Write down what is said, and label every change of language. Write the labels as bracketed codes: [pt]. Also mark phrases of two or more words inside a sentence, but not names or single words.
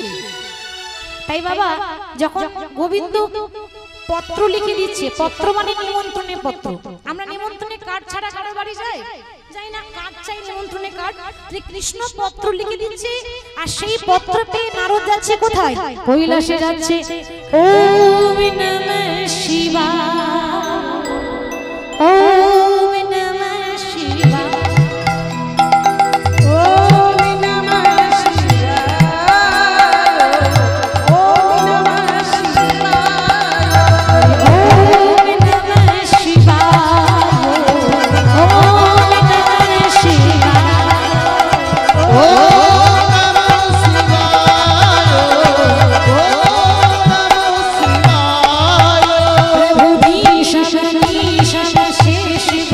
[bn] তাই বাবা যখন গোবিন্দ পত্র লিখে দিচ্ছে, পত্র মানে নিমন্ত্রণের পত্র। আমরা নিমন্ত্রণে কার্ড ছাড়া কারো বাড়ি যাই? যাই না, কার্ড চাই, নিমন্ত্রণে কার্ড। কৃষ্ণ পত্র লিখে দিচ্ছে, আর সেই পত্র পেয়ে নারদ যাচ্ছে কোথায়? কৈলাসে যাচ্ছে। [sa] ওম নমঃ শিবায়, ওম নমঃ শিবায়, ওম নমঃ শিবায়, ওম নমঃ শিবায়, ওম নমঃ শিবায়, ওম নমঃ শিবায়, ও নমঃ শিবায়, ও নমঃ শিবায়। [bn] প্রভু ভীষণ ভীষণ শেষ